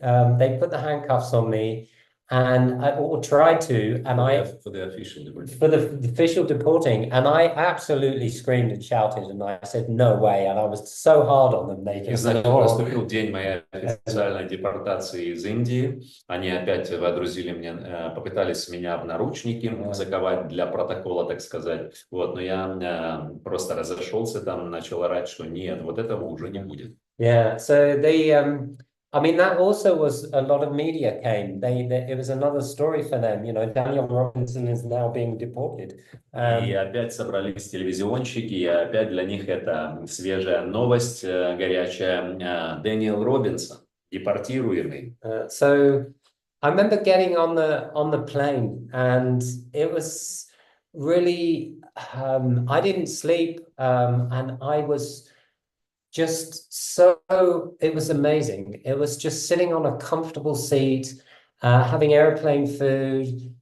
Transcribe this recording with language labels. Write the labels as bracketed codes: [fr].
[en] They put the handcuffs on me, and or tried to, and for the official deportation. For the official deporting, and I absolutely screamed and shouted, and I said, no way, and I was so hard on them. They just said, [ru] наступил день моей официальной депортации из Индии. Они опять водрузили мне, попытались меня в наручники заковать для протокола, так сказать. Вот, но я просто разошелся там, начал орать, что нет, вот этого уже не будет. [en] Yeah, so they, I mean, that also was a lot of media came. It was another story for them. You know, Дэниелом Робинсон is now being deported. [ru] И опять собрались телевизионщики, и опять для них это свежая новость, горячая. Дэниел Робинсон, депортируемый. So I remember getting on the plane, and it was really, I didn't sleep, and I was just so, it was amazing. It was just sitting on a comfortable seat, having airplane food.